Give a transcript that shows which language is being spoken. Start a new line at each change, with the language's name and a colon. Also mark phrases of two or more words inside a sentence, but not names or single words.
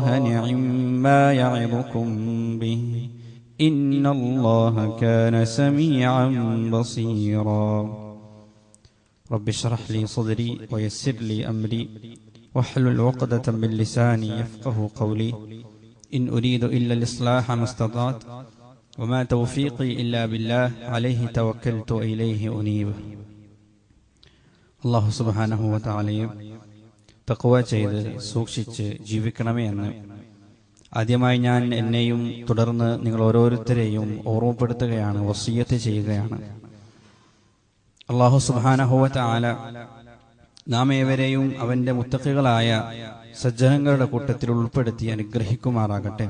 Arabic: نعم ما يعظكم به إن الله كان سميعا بصيرا رب اشرح لي صدري ويسر لي أمري واحلل عقدة من لساني يفقه قولي إن أريد إلا الإصلاح ما استطعت وما توفيقي إلا بالله عليه توكلت إليه أنيب
Malayalam: അല്ലാഹു സുബ്ഹാനഹു വ തആലയെ തഖ്വ ചെയ്ത് സൂക്ഷിച്ച് ജീവിക്കണമേ എന്ന് ആദ്യമായി ഞാൻ എന്നെയും തുടർന്ന് നിങ്ങൾ ഓരോരുത്തരെയും ഓർമ്മപ്പെടുത്തുകയാണ്, വസിയ്യത്ത് ചെയ്യുകയാണ്.
Arabic: الله سبحانه وتعالى
Malayalam: നാം ഏവരെയും അവന്റെ മുത്തഖികളായ സജ്ജനങ്ങളുടെ കൂട്ടത്തിൽ ഉൾപ്പെടുത്തി അനുഗ്രഹിക്കുമാറാകട്ടെ.